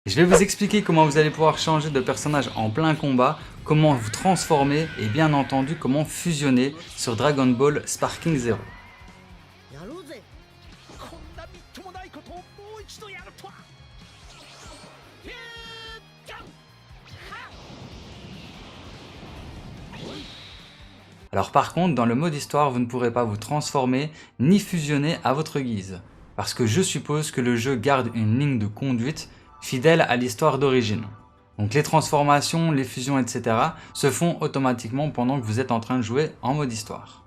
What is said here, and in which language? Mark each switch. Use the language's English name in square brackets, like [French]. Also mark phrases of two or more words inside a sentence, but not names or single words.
[French] Je vais vous expliquer comment vous allez pouvoir changer de personnage en plein combat, comment vous transformer et bien entendu comment fusionner sur Dragon Ball Sparking Zero. [Japanese] やろうぜこんなみっともないことをもう一度やるとはフュージョンはっ [French] Alors par contre, dans le mode histoire, vous ne pourrez pas vous transformer ni fusionner à votre guise, parce que je suppose que le jeu garde une ligne de conduite fidèle à l'histoire d'origine. Donc les transformations, les fusions, etc. se font automatiquement pendant que vous êtes en train de jouer en mode histoire.